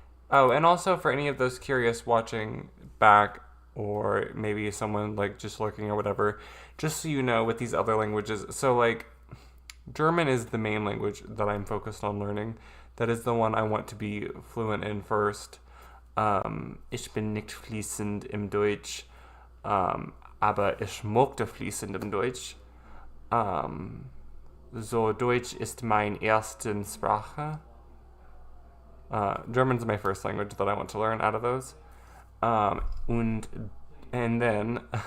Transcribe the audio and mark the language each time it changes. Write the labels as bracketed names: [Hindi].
[English] Oh, and also for any of those curious watching back, or maybe someone like just lurking or whatever, just so you know with these other languages, so like German is the main language that I'm focused on learning. That is the one I want to be fluent in first. [German] Ich bin nicht fließend im Deutsch, aber ich möchte fließend im Deutsch. So Deutsch ist meine erste Sprache. [English] German's my first language that I want to learn out of those. And then